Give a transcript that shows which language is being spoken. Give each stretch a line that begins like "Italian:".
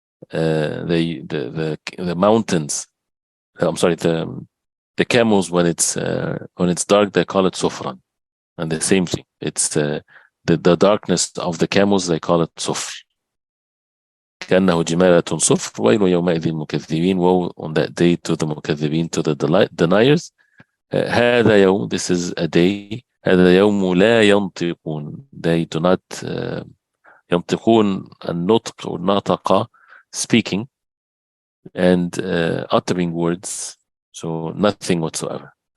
English: The mountains, I'm sorry, the camels, when it's dark, they call it sufran. And the same thing, it's the darkness of the camels, they call it sufr.
Arabic: كأنه جمالة صفر ويل يومئذ المكذبين.
English: Woe on that day to the مكذبين, to the deniers.
Arabic: هذا يوم,
English: this is a day.
Arabic: هذا يوم لا ينطقون,
English: they do not ينطقون, النطق or نطق, speaking and uttering words, so nothing whatsoever.